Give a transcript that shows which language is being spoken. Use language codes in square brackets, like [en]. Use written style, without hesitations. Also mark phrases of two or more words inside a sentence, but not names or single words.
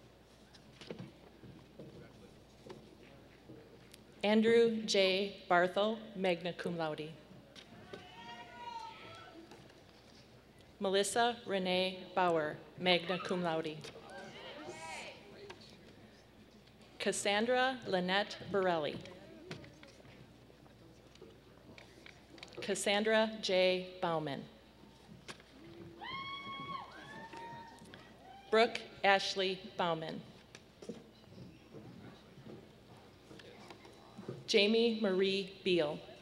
[en] Andrew J. Barthel, [la] magna cum laude. [en] Melissa Renee Bauer, [la] magna cum laude. [en] Cassandra Lynette Borelli. Cassandra J. Bauman. Brooke Ashley Bauman. Jamie Marie Beal.